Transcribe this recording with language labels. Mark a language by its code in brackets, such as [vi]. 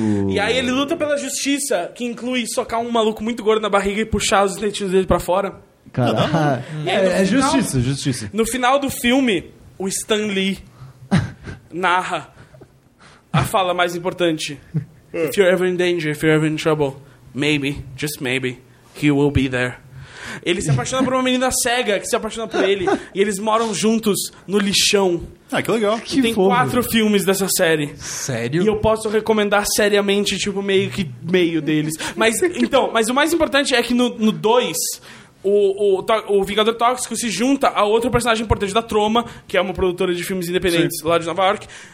[pt] E aí ele luta pela justiça, que inclui socar um maluco muito gordo na barriga e puxar os dentinhos dele pra fora. Caralho. É justiça, justiça. No final do filme, o Stan Lee narra a fala mais importante. [en] If you're ever in danger, if you're ever in trouble, maybe, just maybe, he will be there. [pt] Ele se apaixona por uma menina cega que se apaixona por ele. E eles moram juntos no lixão. Ah, que legal. E tem fogo. 4 filmes dessa série. Sério? E eu posso recomendar seriamente, tipo, meio que meio deles. Mas, então, mas o mais importante é que no 2, o Vingador Tóxico se junta a outro personagem importante da Troma, que é uma produtora de filmes independentes. Sim. Lá de Nova York.